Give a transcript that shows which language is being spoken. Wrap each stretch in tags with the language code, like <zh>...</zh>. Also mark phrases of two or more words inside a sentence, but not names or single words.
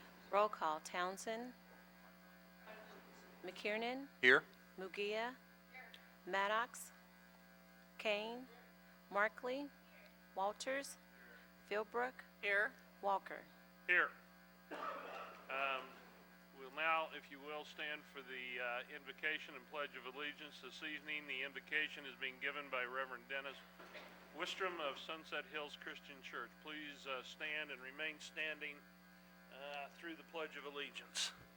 <en>Roll call. Townsend. McKiernan. Here. Mugia. Maddox. Kane. Markley. Walters. Philbrook. Here. Walker. Here. We'll now, if you will, stand for the invocation and pledge of allegiance this evening. The invocation is being given by Reverend Dennis Wistrom of Sunset Hills Christian Church. Please stand and remain standing through the pledge of allegiance.</en>